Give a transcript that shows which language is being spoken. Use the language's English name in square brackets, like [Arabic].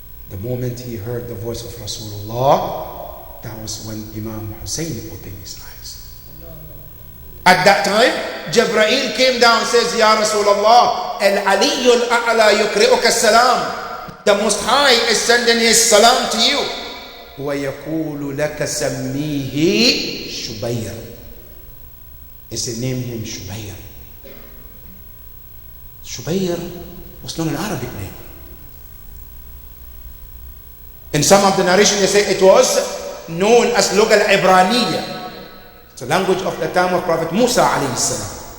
[English] The moment he heard the voice of Rasulullah, that was when Imam Hussein opened his eyes. At that time, Jibreel came down and says, Ya Rasulullah, [Arabic] Al-Aliyu al-A'la yukri'uka salam. [English] The Most High is sending his salam to you. [Arabic] وَيَقُولُ لَكَ سَمِّيهِ Shubayr. [English] He said, name him Shubayr. Shubayr was not an Arabic name. In some of the narration, they say it was known as Lugha al-Ibraniya. It's the language of the time of Prophet Musa alayhi salam.